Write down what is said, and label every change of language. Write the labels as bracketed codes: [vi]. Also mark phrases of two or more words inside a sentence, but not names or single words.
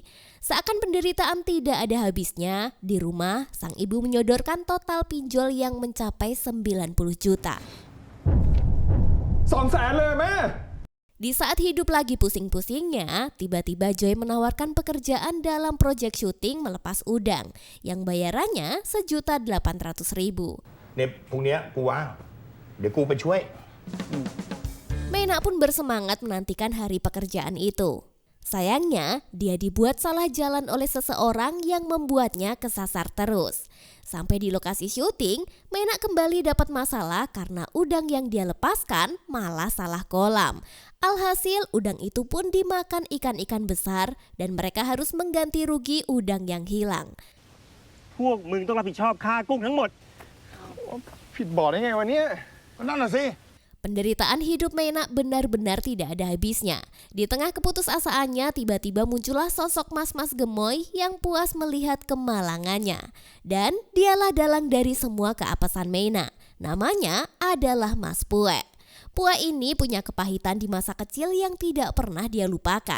[id] Seakan penderitaan tidak ada habisnya, di rumah sang ibu menyodorkan total pinjol yang mencapai 90 juta. [th] 200,000 เลยแม่ [id] Di saat hidup lagi pusing-pusingnya, tiba-tiba Joy menawarkan pekerjaan dalam proyek syuting melepas udang yang bayarannya 1.800.000. [th] เนี่ยพรุ่งนี้กูว่างเดี๋ยวกูไปช่วย [id] Menak pun bersemangat menantikan hari pekerjaan itu. Sayangnya, dia dibuat salah jalan oleh seseorang yang membuatnya kesasar terus. Sampai di lokasi syuting, Menak kembali dapat masalah karena udang yang dia lepaskan malah salah kolam. Alhasil, udang itu pun dimakan ikan-ikan besar dan mereka harus mengganti rugi udang yang hilang. [th] พวกมึงต้องรับผิดชอบค่ากุ้งทั้งหมด ผิดบ่อได้ไงวะเนี่ย นั่นน่ะสิ [id] Penderitaan hidup Meina benar-benar tidak ada habisnya. Di tengah keputusasaannya, tiba-tiba muncullah sosok mas-mas gemoy yang puas melihat kemalangannya. Dan dialah dalang dari semua keapesan Meina. Namanya adalah Mas Pue. Pue ini punya kepahitan di masa kecil yang tidak pernah dia lupakan.